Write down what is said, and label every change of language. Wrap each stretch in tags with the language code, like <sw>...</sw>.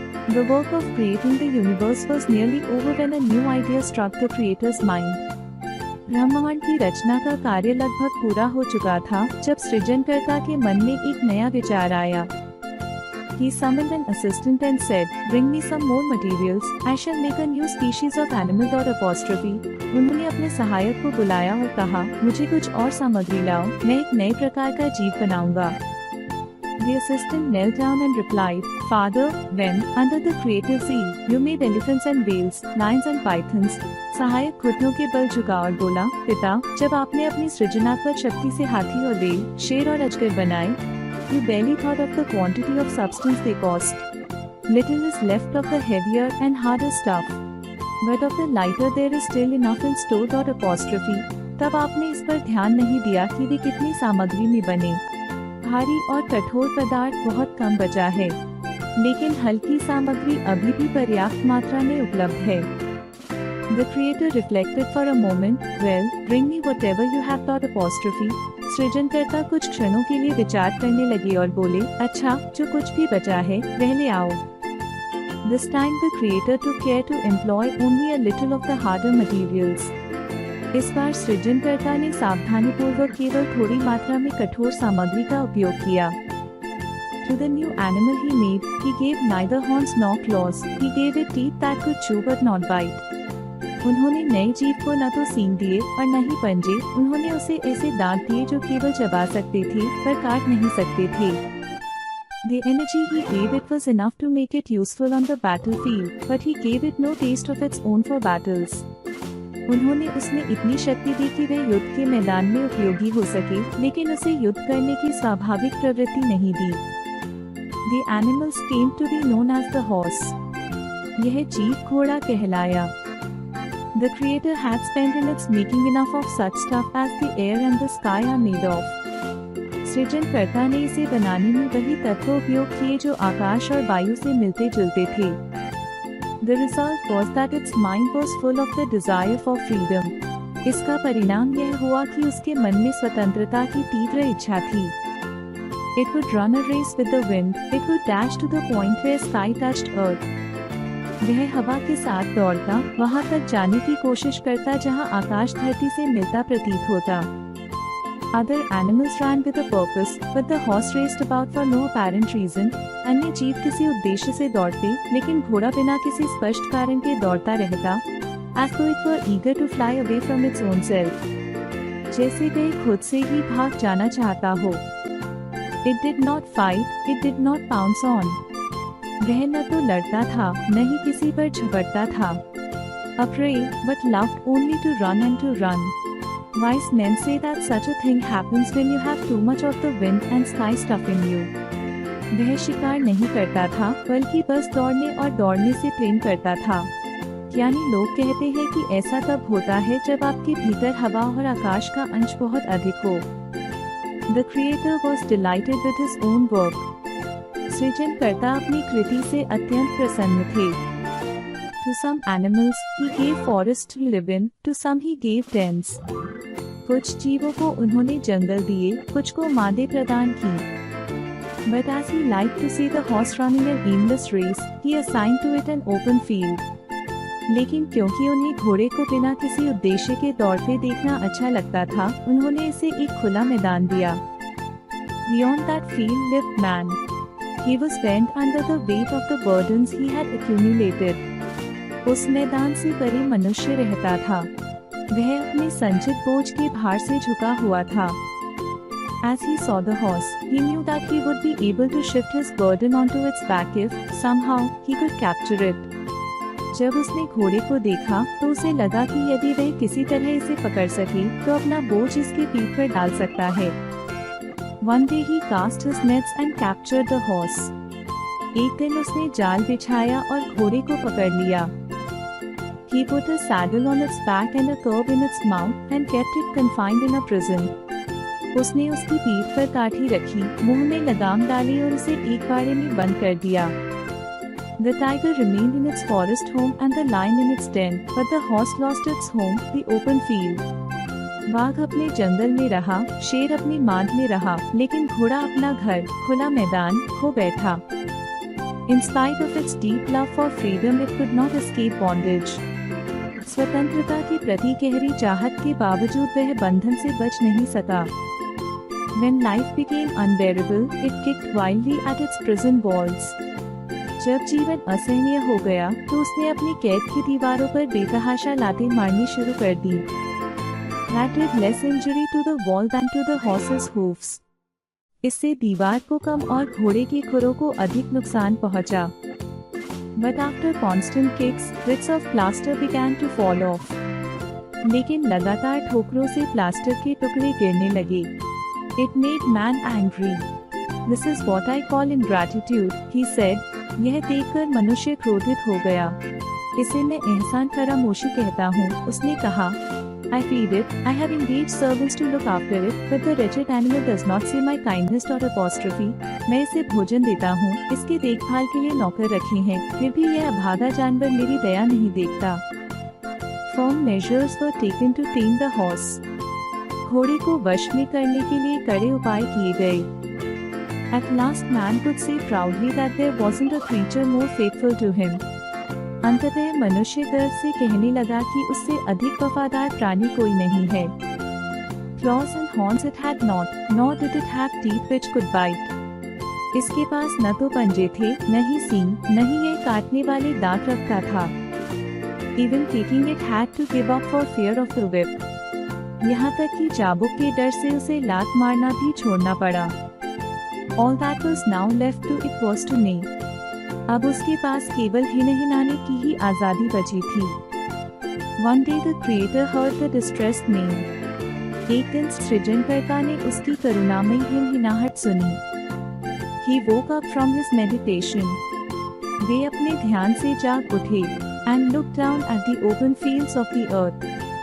<en>The work of creating the universe was nearly over when a new idea struck the creator's mind.</en> <hi>ब्रह्मांड की रचना का कार्य लगभग पूरा हो चुका था जब सृजनकर्ता के मन में एक नया विचार आया.</hi> <en>He summoned an assistant and said, "Bring me some more materials. I shall make a new species of animal."</en> <hi>उन्होंने अपने सहायक को बुलाया और कहा, मुझे कुछ और सामग्री लाओ, मैं एक नए प्रकार का जीव बनाऊंगा.</hi> <en>The assistant knelt down and replied, "Father, when, under the creative seal, you made elephants and whales, lions and pythons."</en> <hi>सहायक घुटनों के बल झुका और बोला, पिता, जब आपने अपनी सृजनात्मक शक्ति से हाथी और व्हेल, शेर और अजगर बनाए,</hi> <en>you barely thought of the quantity of substance they cost. Little is left of the heavier and harder stuff, but of the lighter there is still enough in store.</en> <hi>तब आपने इस पर ध्यान नहीं दिया कि वे कितनी सामग्री में बने. भारी और कठोर पदार्थ बहुत कम बचा है, लेकिन हल्की सामग्री अभी भी पर्याप्त मात्रा में उपलब्ध है.</hi> <en>The creator reflected for a moment. Well, bring me whatever you have thought.</en> <hi>सृजनकर्ता कुछ क्षणों के लिए विचार करने लगे और बोले, अच्छा, जो कुछ भी बचा है वह ले आओ.</hi> <en>This time the creator took care to employ only a little of the harder materials.</en> <hi>इस बार सृजनकर्ता ने सावधानीपूर्वक केवल थोड़ी मात्रा में कठोर सामग्री का उपयोग किया.</hi> <en>To the new animal he made, he gave neither horns nor claws. He gave it teeth that could chew but not bite.</en> <hi>उन्होंने नए जीव को न तो सींग दिए और न ही पंजे. उन्होंने उसे ऐसे दांत दिए जो केवल चबा सकते थे पर काट नहीं सकते थे.</hi> <en>The energy he gave it was enough to make it useful on the battlefield, but he gave it no taste of its own for battles.</en> <hi>उन्होंने उसमें इतनी शक्ति दी कि वह युद्ध के मैदान में उपयोगी हो सके, लेकिन उसे युद्ध करने की स्वाभाविक प्रवृत्ति नहीं दी.</hi> <en>The animals came to be known as the horse.</en> <hi>यह जीव घोड़ा कहलाया.</hi> <en>The creator had spent in its making enough of such stuff as the air and the sky are made of.</en> <hi>सृजनकर्ता ने इसे बनाने में वही तत्व उपयोग किए जो आकाश और वायु से मिलते जुलते थे.</hi> <en>The result was that its mind was full of the desire for freedom.</en> <hi>इसका परिणाम यह हुआ कि उसके मन में स्वतंत्रता की तीव्र इच्छा थी.</hi> <en>It would run a race with the wind. It would dash to the point where sky touched earth.</en> <hi>वह हवा के साथ दौड़ता, वहां तक जाने की कोशिश करता जहां आकाश धरती से मिलता प्रतीत होता.</hi> <en>Other animals ran with a purpose, but the horse raced about for no apparent reason.</en> <hi>अन्य जीव किसी उद्देश्य से दौड़ते, लेकिन घोड़ा बिना किसी स्पष्ट कारण के दौड़ता रहता.</hi> <en>As though it were eager to fly away from its own self.</en> <hi>जैसे वह खुद से ही भाग जाना चाहता हो.</hi> <en>It did not fight, it did not pounce on.</en> <hi>वह न तो लड़ता था, न ही किसी पर झपटता था.</hi> <en>A prey, but loved only to run and to run. Wise men say that such a thing happens when you have too much of the wind and sky stuff in you.</en> <hi>वह शिकार नहीं करता था, बल्कि बस दौड़ने और दौड़ने से प्रेम करता था. यानी लोग कहते हैं कि ऐसा तब होता है जब आपके भीतर हवा और आकाश का अंश बहुत अधिक हो.</hi> <en>The creator was delighted with his own work.</en> <hi>सृजनकर्ता अपनी कृति से अत्यंत प्रसन्न थे.</hi> <en>To some animals he gave forests to live in, to some he gave dens.</en> <hi>कुछ जीवों को उन्होंने जंगल दिए, कुछ को मादे प्रदान की.</hi> <en>But as he liked to see the horse running an aimless race, he assigned to it an open field.</en> <hi>लेकिन क्योंकि उन्हें घोड़े को बिना किसी उद्देश्य के दौड़ते देखना अच्छा लगता था, उन्होंने इसे एक खुला मैदान दिया.</hi> <en>Beyond that field lived man. He was bent under the weight of the burdens he had accumulated.</en> <hi>उस मैदान से परे मनुष्य रहता था. वह अपने संचित बोझ के भार से झुका हुआ था.</hi> <en>As he saw the horse, he knew that he would be able to shift his burden onto its back if, somehow, he could capture it.</en> <hi>जब उसने घोड़े को देखा, तो उसे लगा कि यदि वह किसी तरह इसे पकड़ सके, तो अपना बोझ इसके पीठ पर डाल सकता है.</hi> <en>One day he cast his nets and captured the horse.</en> <hi>एक दिन उसने जाल बिछाया और घोड़े को पकड़ लिया.</hi> <en>He put a saddle on its back and a curb in its mouth and kept it confined in a prison.</en> <hi>उसने उसकी पीठ पर काठी रखी, मुंह में लगाम डाली और उसे एक बाड़े में बंद कर दिया.</hi> <en>The tiger remained in its forest home and the lion in its den, but the horse lost its home, the open field.</en> <hi>बाघ अपने जंगल में रहा, शेर अपनी मांद में रहा, लेकिन घोड़ा अपना घर, खुला मैदान खो बैठा।</hi> <en>In spite of its deep love for freedom, it could not escape bondage.</en> <hi>स्वतंत्रता के प्रति गहरी चाहत के बावजूद वह बंधन से बच नहीं सका।</hi> <en>When life became unbearable, it kicked wildly at its prison walls.</en> <hi>जब जीवन असहनीय हो गया, तो उसने अपनी कैद की दीवारों पर बेतहाशा लातें मारनी शुरू कर दी।</hi> <en>That did less injury to the wall than to the horse's hoofs.</en> <hi>इससे दीवार को कम और घोड़े की खुरों को अधिक नुकसान पहुंचा।</hi> <en>But after constant kicks, bits of plaster began to fall off.</en> <hi>लेकिन लगातार ठोकरों से प्लास्टर के टुकड़े गिरने लगे।</hi> <en>It made man angry. This is what I call ingratitude, he said.</en> <hi>यह देखकर मनुष्य क्रोधित हो गया। इसे मैं एहसान फरामोशी कहता हूँ, उसने कहा।</hi> <en>I feed it, I have engaged servants to look after it, but the wretched animal does not see my kindness or apostrophe.</en> <hi>मैं इसे भोजन देता हूँ, इसके देखभाल के लिए नौकर रखे हैं, फिर भी यह अभागा जानवर मेरी दया नहीं देखता।</hi> <en>Firm measures were taken to tame the horse.</en> <hi>घोड़े को वश में करने के लिए कड़े उपाय किए गए।</hi> <en>At last man could say proudly that there wasn't a creature more faithful to him.</en> <hi>अंततः मनुष्य गर्व से कहने लगा कि उससे अधिक वफादार प्राणी कोई नहीं है।</hi> <en>Claws and horns it had not, nor did it have teeth which could bite.</en> <hi>इसके पास न तो पंजे थे, न ही सींग, न ही यह काटने वाले दांत रखता था।</hi> <en>Even kicking it had to give up for fear of the whip.</en> <hi>यहाँ तक कि चाबुक के डर से उसे लात मारना भी छोड़ना पड़ा।</hi> <en>All that was now left to it was to neigh.</en> <hi>अब उसके पास केवल हिनहिनाने की ही आजादी बची थी।</hi> <en>One day the creator heard the distressed neigh.</en> <hi>एक दिन सृजनकर्ता ने उसकी करुणामयी हिनहिनाहट सुनी।</hi> <en>He woke up from his meditation.</en> <hi>वे अपने ध्यान से जाग उठे</hi> <en>and looked down at the open fields of the earth.</en>